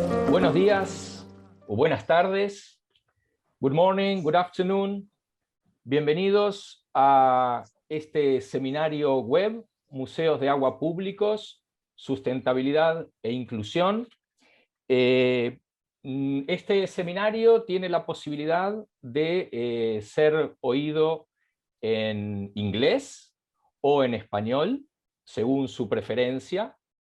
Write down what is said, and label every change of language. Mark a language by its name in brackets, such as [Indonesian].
[Spanish] Buenos días o buenas tardes. [English] Good morning, good afternoon. [Spanish] Bienvenidos a este seminario web, Museos de Agua Públicos, Sustentabilidad e Inclusión. Este seminario tiene la posibilidad de ser oído en inglés o en español, según su preferencia.